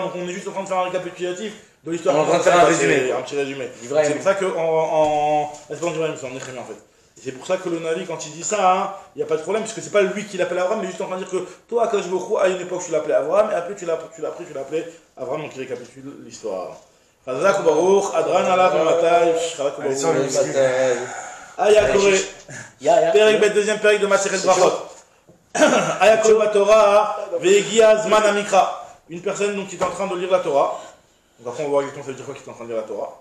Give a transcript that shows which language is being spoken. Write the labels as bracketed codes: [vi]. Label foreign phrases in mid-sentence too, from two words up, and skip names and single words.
[fr] Donc on est juste en train de faire un récapitulatif de l'histoire. On est en train de faire un résumé. Un petit résumé. Ibrahim. C'est pour ça que c'est pas en Ibrahim, c'est en Nehemia en fait. Et c'est pour ça que le Navi, quand il dit ça, il n'y a pas de problème, parce que c'est pas lui qui l'appelle Avram, mais juste en train de dire que toi, à [he] קדוש ברוך הוא, [fr] à une époque, tu l'appelais Avram, et après tu l'appelais Avram, donc il récapitule l'histoire. [he] חזק ברוך הדרן עלך מתי חזק ברוך. היה קורא פרק בית, [fr] deuxième Perek de [he] מסכת ברכות. היה קורא תורה והגיע זמן המקרא. [fr] Une personne donc, qui est en train de lire la Torah. Donc après on va voir exactement ça veut dire quoi qui est en train de lire la Torah.